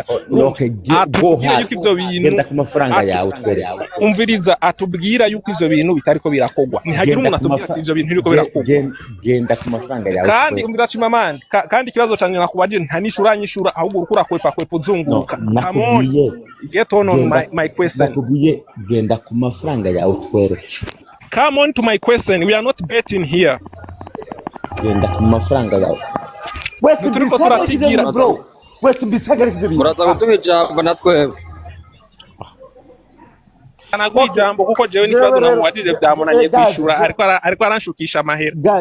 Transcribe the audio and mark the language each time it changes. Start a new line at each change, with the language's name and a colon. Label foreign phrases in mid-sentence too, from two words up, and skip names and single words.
Rundi: Okay, genda ku mafaranga yawe twereke. Umviriza atubwira yuko ivyo bintu bitariko birakogwa nihagira umuntu atubwira ivyo bintu biriko birakogwa. Genda ku mafaranga yawe kandi umvira Chimamanda kandi ikibazo canje nakubaje ntanishura ahubwo urukura kwepa uzunguruka. Nakubwiye
English: get on my question.
Rundi: Nakubwiye genda ku mafaranga yawe twereke.
English: Come on to my question, we are not betting here.
Rundi: Genda ku mafaranga yawe. Wese mbisagarikize bro. Wese mbisagarikize bintu. Muraza kuduha ijambo natwe. Anagwijambo kuko jewe n'ikibazo namubajije byamunanye kwishura ariko aranshukisha amahera.